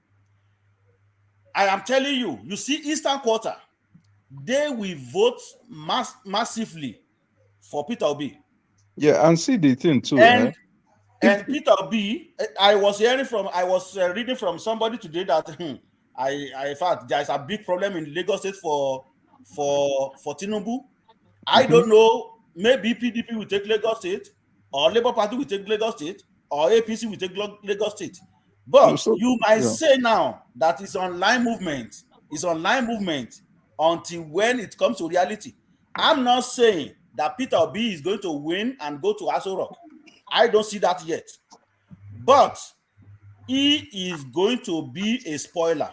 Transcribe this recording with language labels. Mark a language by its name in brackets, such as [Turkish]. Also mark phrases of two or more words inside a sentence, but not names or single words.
[English] I am telling you, you see Eastern Quarter, they will vote massively for Peter Obi. Yeah, and see the thing too. And Peter Obi, I was reading from somebody today that I thought there is a big problem in Lagos State for Tinubu. I don't know. Maybe PDP will take Lagos State, or Labour Party will take Lagos State, or APC will take Lagos State. But you might say now that it's online movement. It's online movement until when it comes to reality. I'm not saying that Peter Obi is going to win and go to Aso Rock. I don't see that yet. But he is going to be a spoiler.